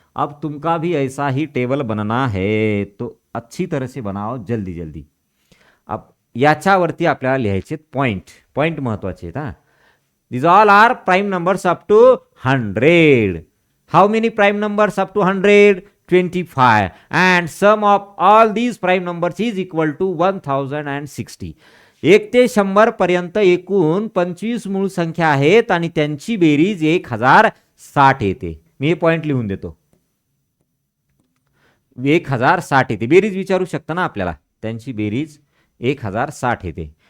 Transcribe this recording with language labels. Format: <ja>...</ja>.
<hi>अब तुमका भी ऐसा ही टेबल बनना है तो अच्छी तरह से बनाओ, जल्दी जल्दी.</hi> <mr>अब याच्यावरती आपल्याला लिहायचे पॉइंट, पॉइंट महत्वाचे आहेत. हा</mr> <en>These all are prime numbers up to 100. How many prime numbers up to 100? 25. And sum of all these prime numbers is equal to 1060.</en> <mr>1 ते 100 पर्यंत एकूण 25 मूळ संख्या आहेत आणि त्यांची बेरीज 1060 येते. मी हे पॉइंट लिहून देतो. 1060 येते. बेरीज विचारू शकता ना आपल्याला. त्यांची बेरीज 1060 येते.</mr>